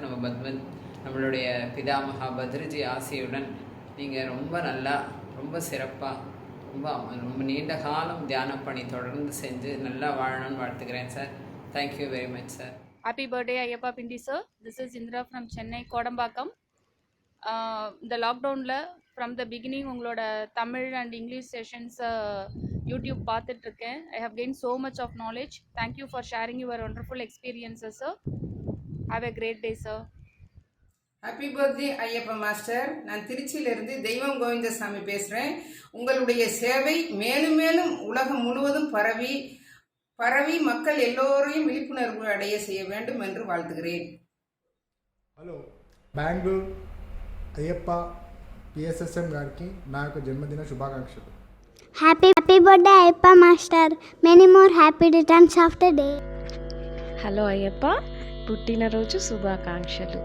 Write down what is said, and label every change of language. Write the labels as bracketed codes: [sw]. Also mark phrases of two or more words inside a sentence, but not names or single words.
[ta] நம்மளுடைய பிதாமகா பத்ரிஜி ஆசையுடன் நீங்கள் ரொம்ப நல்லா, ரொம்ப சிறப்பாக, ரொம்ப நீண்ட காலம் தியான பணி தொடர்ந்து செஞ்சு நல்லா வாழணும்னு வாழ்த்துக்கிறேன் சார். [en] Thank you very much sir. Happy birthday Ayyappa Pindi sir. This is Indira from Chennai Kodambakkam. [ta] இந்த லாக்டவுனில் [en] from the beginning உங்களோட Tamil and English sessions YouTube பார்த்துட்ருக்கேன். I have gain so much of knowledge. Thank you for sharing your wonderful experiences sir. Have a great day sir. Happy birthday Ayyappa Master. [ta] நான் திருச்சியிலிருந்து தெய்வம் கோவிந்தசாமி பேசுகிறேன். உங்களுடைய சேவை மேலும் மேலும் உலகம் முழுவதும் பரவி மக்கள் எல்லோரையும் விழிப்புணர்வு அடைய செய்ய வேண்டும் என்று வாழ்த்துகிறேன். [te] హలో, బెంగళూరు అయ్యప్ప పిఎస్ఎస్ఎం గారికి నా యొక్క జన్మదిన శుభాకాంక్షలు. [en] Happy birthday Ayyappa Master. Many more happy returns of the day. [te] హలో అయ్యప్ప, పుట్టినరోజు శుభాకాంక్షలు.